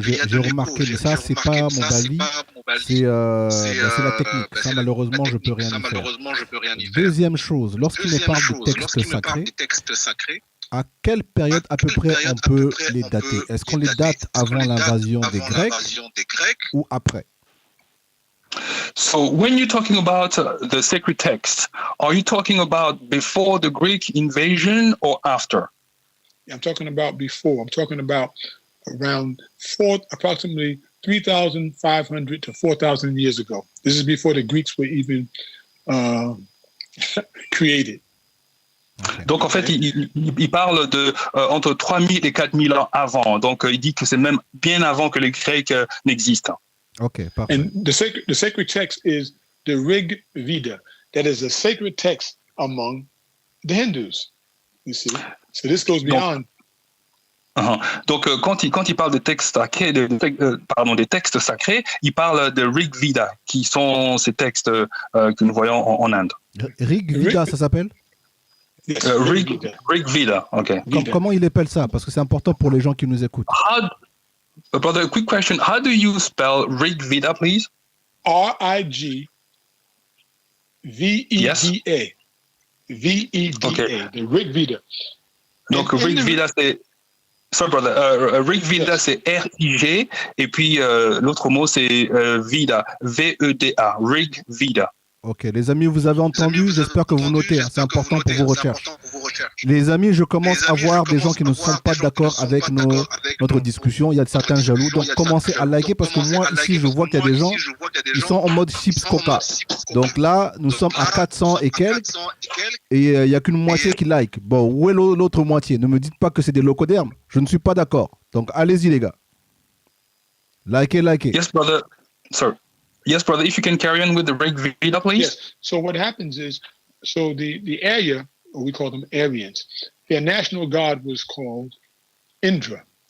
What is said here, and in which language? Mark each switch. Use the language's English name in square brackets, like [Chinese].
[French] J'ai remarqué, mais ça, c'est pas mon bali, c'est la technique. Ça, malheureusement, je peux rien y faire. Deuxième chose, lorsqu'il me parle de textes sacrés, à quelle période à peu près on peut les dater? Est-ce qu'on les date avant l'invasion des Grecs ou après? [English] So when you're talking about the sacred text, are you talking about before the Greek invasion or after? I'm talking about before. I'm talking about around approximately 3,500 to 4,000 years ago. This is before the Greeks were even created. Okay. [French] Donc en fait, il parle de entre 3000 et 4000 ans avant. Donc il dit que c'est même bien avant que les Grecs n'existent. Okay, parfait. [English] And the sacred text is the Rig Veda. That is a sacred text among the Hindus. You see, so this goes beyond. [French] Donc quand il parle des textes sacrés, des textes sacrés, il parle de Rig Veda, qui sont ces textes que nous voyons en Inde. Rig Veda, ça s'appelle? Rig Veda, ok. Comment il appelle ça? Parce que c'est important pour les gens qui nous écoutent. [English] Brother, quick question. How do you spell Rig Veda, please? R-I-G-V-E-D-A. Yes. V-E-D-A. Okay. The Rig Veda. [French] Donc Rig Veda, c'est... [English] Sorry, brother. [French] Rig Veda, c'est R-I-G, et puis l'autre mot, c'est Veda, V-E-D-A. Rig Veda. Ok, les amis, vous avez entendu, j'espère que vous notez, c'est important pour vos recherches. Les amis, je commence à voir des gens qui ne sont pas d'accord avec notre discussion, il y a certains jaloux, donc commencez à liker parce que moi ici je vois qu'il y a des gens qui sont en mode chips coca. Donc là, nous sommes à 400 et quelques et il n'y a qu'une moitié qui like. Bon, où est l'autre moitié? Ne me dites pas que c'est des locodermes, je ne suis pas d'accord. Donc allez-y les gars. Likez. [English] Yes, brother. Sorry. Yes, brother, if you can carry on with the Rig Veda, please. Yes. So what happens is, the area, or we call them Aryans, their national god was called Indra.